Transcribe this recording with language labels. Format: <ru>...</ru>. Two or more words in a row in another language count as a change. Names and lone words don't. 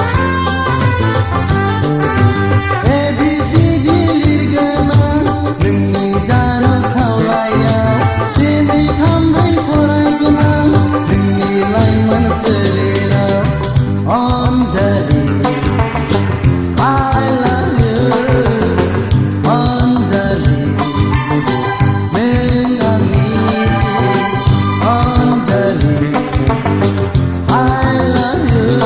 <brx>ABCD लिरगोना नोंनि जारु खावलायाव जेनै थामै फरायगोना नोंनि लाइमोन सोलेराव अनजालि</brx> <en>I love you Anjali, mengamiti Anjali, I love you</en>